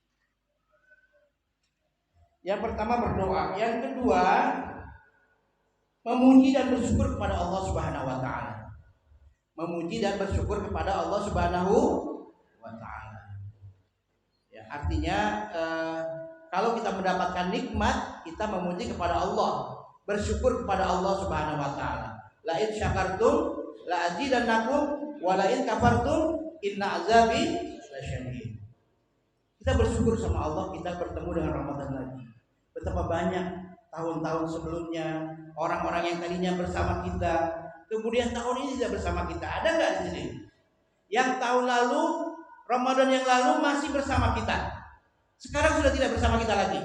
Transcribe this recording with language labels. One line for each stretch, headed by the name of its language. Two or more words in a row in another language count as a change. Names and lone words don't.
Indonesian: Yang pertama berdoa, yang kedua memuji dan bersyukur kepada Allah
Arabic: سبحانه وتعالى.
Indonesian: Memuji dan bersyukur kepada Allah
Arabic: سبحانه وتعالى.
Indonesian: Ya, artinya kalau kita mendapatkan nikmat, kita memuji kepada Allah, bersyukur kepada Allah
Arabic: سبحانه وتعالى. لئن شكرتم لأزيدنكم ولئن كفرتم إن عذابي لشديد.
Indonesian: Kita bersyukur sama Allah, kita bertemu dengan Ramadan lagi. Betapa banyak tahun-tahun sebelumnya orang-orang yang tadinya bersama kita, kemudian tahun ini tidak bersama kita. Ada nggak di sini? Yang tahun lalu, Ramadan yang lalu masih bersama kita, sekarang sudah tidak bersama kita lagi.